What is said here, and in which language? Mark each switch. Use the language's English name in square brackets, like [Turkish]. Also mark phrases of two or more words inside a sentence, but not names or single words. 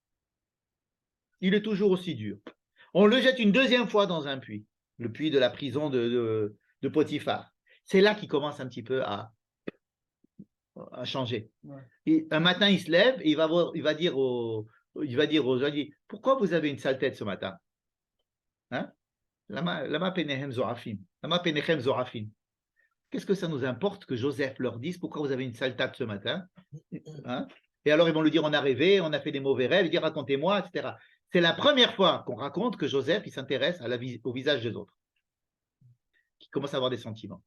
[French] Il est toujours aussi dur. On le jette une deuxième fois dans un puits, le puits de la prison de Potiphar. C'est là qu'il commence un petit peu à changer. Ouais. Et un matin, il se lève et il va dire aux gens, pourquoi vous avez une sale tête ce matin? Hein? [Hebrew] למה פניכם זועפים. למה פניכם זועפים. [French] Qu'est-ce que ça nous importe que Joseph leur dise pourquoi vous avez une sale tête ce matin? Hein? Et alors ils vont lui dire on a rêvé, on a fait des mauvais rêves, il dit racontez-moi, etc. C'est la première fois qu'on raconte que Joseph il s'intéresse au visage des autres, qui commence à avoir des sentiments.